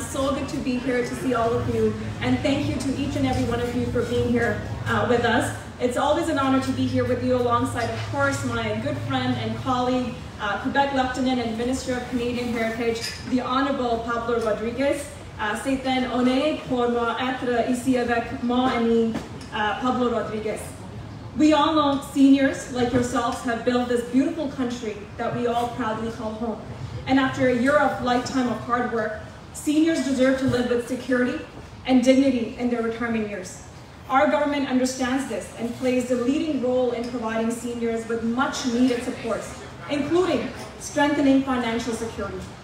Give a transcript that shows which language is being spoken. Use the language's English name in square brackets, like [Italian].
[English] So good to be here to see all of you. And thank you to each and every one of you for being here with us. It's always an honor to be here with you alongside, of course, my good friend and colleague, Quebec Lieutenant and Minister of Canadian Heritage, the Honourable Pablo Rodriguez. [French] C'est un honneur pour moi être ici avec mon ami Pablo Rodriguez. [English] We all know seniors, like yourselves, have built this beautiful country that we all proudly call home. And after a year of lifetime of hard work, seniors deserve to live with security and dignity in their retirement years. Our government understands this and plays a leading role in providing seniors with much needed supports, including strengthening financial security.